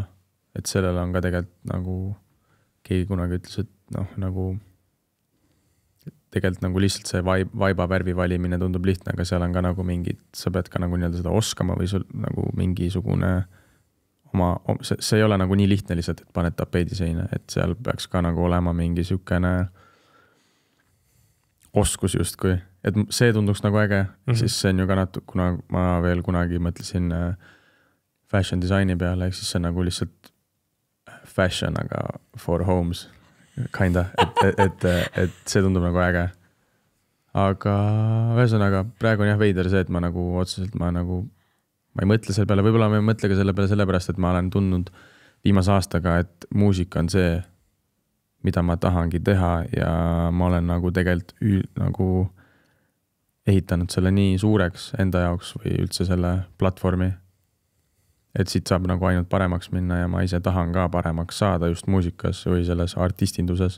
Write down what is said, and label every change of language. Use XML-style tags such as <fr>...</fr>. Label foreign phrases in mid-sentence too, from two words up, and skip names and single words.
<et>Et sellel on ka tegelikult nagu keegi kunagi ütles, et nagu tegelikult nagu lihtsalt see vaiba värvi valimine tundub lihtne, aga seal on ka nagu mingid, sa pead ka nagu seda oskama või sul nagu mingisugune see ei ole nagu nii lihtne lihtsalt, et paned tapeedi seina, et seal peaks ka nagu olema mingi sükene oskus justkui, et see tunduks nagu äge, siis see on ju ka kuna ma veel kunagi mõtlesin fashion disaini peale, siis see on nagu lihtsalt fashion, aga</et> <en>for homes, kinda,</en> <et>et see tundub nagu äge. Aga ühesõnaga, praegu on jah veider see, et ma nagu otseselt ma ei mõtle selle peale, võib-olla ma ei mõtle ka selle peale sellepärast, et ma olen tundnud viimase aastaga, et muusika on see, mida ma tahangi teha ja ma olen nagu tegelikult nagu ehitanud selle nii suureks enda jaoks või üldse selle platvormi, et siit saab nagu ainult paremaks minna ja ma ise tahan ka paremaks saada just muusikas või selles artistinduses.</et>